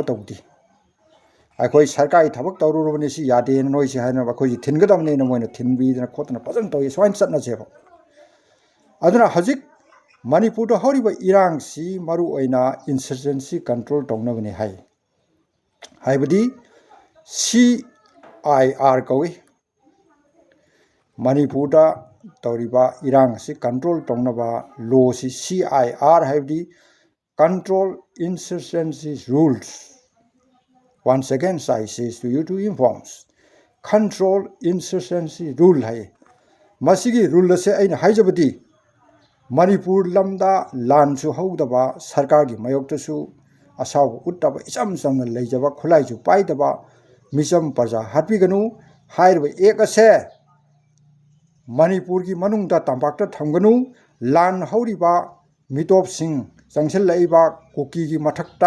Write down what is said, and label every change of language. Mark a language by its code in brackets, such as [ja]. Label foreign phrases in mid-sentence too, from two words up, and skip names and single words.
[mni] ꯇꯧꯗꯦ ꯑꯩꯈꯣꯏ ꯁꯔꯀꯥꯔꯒꯤ ꯊꯕꯛ ꯇꯧꯔꯨꯔꯕꯅꯤ ꯁꯤ ꯌꯥꯗꯦꯅ ꯅꯣꯏꯁꯤ ꯍꯥꯏꯅꯕ ꯑꯩꯈꯣꯏꯁꯤ ꯊꯤꯟꯒꯗꯕꯅꯦꯅ ꯃꯣꯏꯅ ꯊꯤꯟꯕꯤꯗꯅ ꯈꯣꯠꯇꯅ ꯐꯖꯅ ꯇꯧꯏ ꯁꯨꯃꯥꯏꯅ ꯆꯠꯅꯁꯦꯕ ꯑꯗꯨꯅ ꯍꯧꯖꯤꯛ ꯃꯅꯤꯄꯨꯔꯗ ꯍꯧꯔꯤꯕ ꯏꯔꯥꯡꯁꯤ ꯃꯔꯨꯑꯣꯏꯅ [en] insurgency control [mni] ꯇꯧꯅꯕꯅꯤ ꯍꯥꯏꯕꯗꯤ CIR ꯀꯧꯏ ꯃꯅꯤꯄꯨꯔꯗ ꯇꯧꯔꯤꯕ ꯏꯔꯥꯡ ꯑꯁꯤ ꯀꯟꯇ꯭ꯔꯣꯜ ꯇꯧꯅꯕ ꯂꯣꯁꯤ CIR ꯍꯥꯏꯕꯗꯤ [en] Control Insurgency Rules. Once again, I say to you to inform. Control Insurgency Rule [mni] ꯍꯥꯏ ꯃꯁꯤꯒꯤ ꯔꯨꯜ ꯑꯁꯦ ꯑꯩꯅ ꯍꯥꯏꯖꯕꯗꯤ ꯃꯅꯤꯄꯨꯔ ꯂꯝꯗ ꯂꯥꯟꯁꯨ ꯍꯧꯗꯕ ꯁꯔꯀꯥꯔꯒꯤ ꯃꯥꯌꯣꯛꯇꯁꯨ ꯑꯁꯥꯎꯕ ꯎꯠꯇꯕ ꯏꯆꯝ ꯆꯝꯅ ꯂꯩꯖꯕ ꯈꯨꯠꯂꯥꯏꯁꯨ ꯄꯥꯏꯗꯕ ꯃꯤꯆꯝ ꯄ꯭ꯔꯖꯥ ꯍꯥꯠꯄꯤꯒꯅꯨ ꯍꯥꯏꯔꯤꯕ ꯑꯦꯛ ꯑꯁꯦ ꯃꯅꯤꯄꯨꯔꯒꯤ ꯃꯅꯨꯡꯗ ꯇꯝꯄꯥꯛꯇ ꯊꯝꯒꯅꯨ ꯂꯥꯟ ꯍꯧꯔꯤꯕ ꯃꯤꯇꯣꯞꯁꯤꯡ ꯆꯪꯁꯤꯜꯂꯛꯏꯕ ꯀꯨꯀꯤꯒꯤ ꯃꯊꯛꯇ